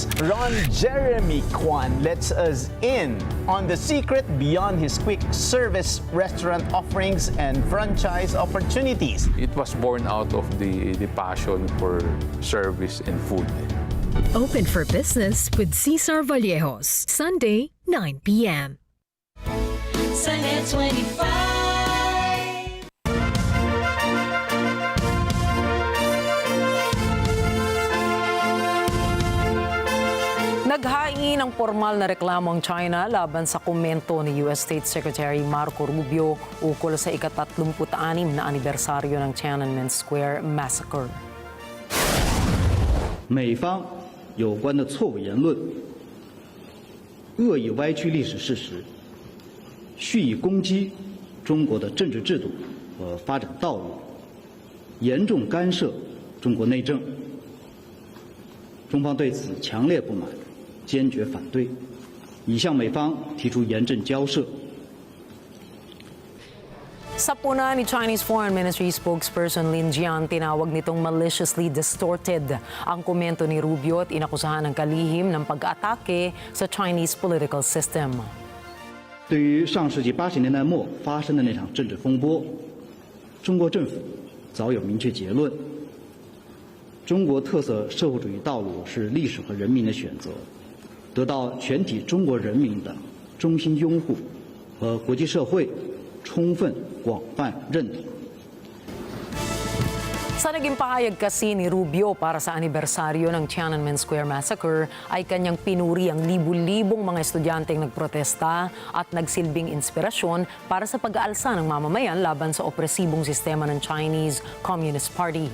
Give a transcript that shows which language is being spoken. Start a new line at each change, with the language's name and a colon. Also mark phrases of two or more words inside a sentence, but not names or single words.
English: Ron Jeremy Kwan lets us in on the secret beyond his quick service restaurant offerings and franchise opportunities. It was born out of the passion for service and food. Open for business with Cesar Vallejos, Sunday, 9 p.m.
Filipino: Sa NET25. Naghain ng formal na reklamo ang China laban sa komento ni
English: US State Secretary
Filipino: Marco Rubio ukol sa ika-36 na anibersaryo ng Tiananmen Square massacre.
Chinese: 美方有关的错误言论，恶意歪曲历史事实，蓄意攻击中国的政治制度和发展道路，严重干涉中国内政。中方对此强烈不满，坚决反对，已向美方提出严正交涉。
Filipino: Sa puna ni
English: Chinese Foreign Ministry spokesperson
Filipino: Lin Jian, tinawag nitong
English: maliciously distorted
Filipino: ang komento ni Rubio at inakusahan ng kalihim ng pag-atake sa
English: Chinese political system.
Chinese: 对于上世纪80年代末发生的那场政治风波，中国政府早有明确结论：中国特色社会主义道路是历史和人民的选择，得到全体中国人民的衷心拥护和国际社会 充分广泛认同。
Filipino: Sa naging pahayag kasi ni Rubio para sa anibersaryo ng Tiananmen Square Massacre ay kanyang pinuri ang libu-libong mga estudyanteng nagprotesta at nagsilbing inspirasyon para sa pag-aalsa ng mamamayan laban sa opresibong sistema ng Chinese Communist Party.